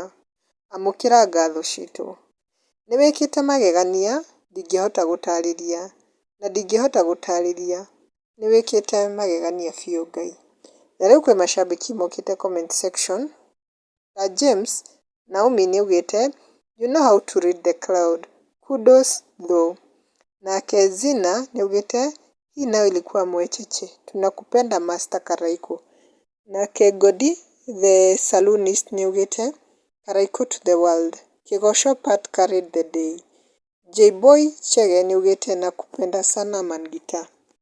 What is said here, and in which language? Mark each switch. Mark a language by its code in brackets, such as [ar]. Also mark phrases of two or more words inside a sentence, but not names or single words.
[ki] Amũkĩra ngatho citũ. Nĩwĩkĩte magegania ndingĩhota gũtarĩria, na ndingĩhota gũtarĩria, nĩwĩkĩte magegania biũ Ngai." Na rĩu kwĩ macambĩki mokĩte [en] comment section [ki] ta James Naomi nĩaugĩte [en] "You know how to read the crowd. Kudos though." [ki] Nake Zina nĩaugĩte [sw] "Hii nayo ilikuwa mwecheche. Tunakupenda Master Karaiko." [ki] Nake Godi the Saloonist nĩaugĩte [sw] "Karaiko [en] to the world. Kĩgoco part carried the day." [sw] J-Boy Chege nĩaugĩte "Nakupenda sana man guitar."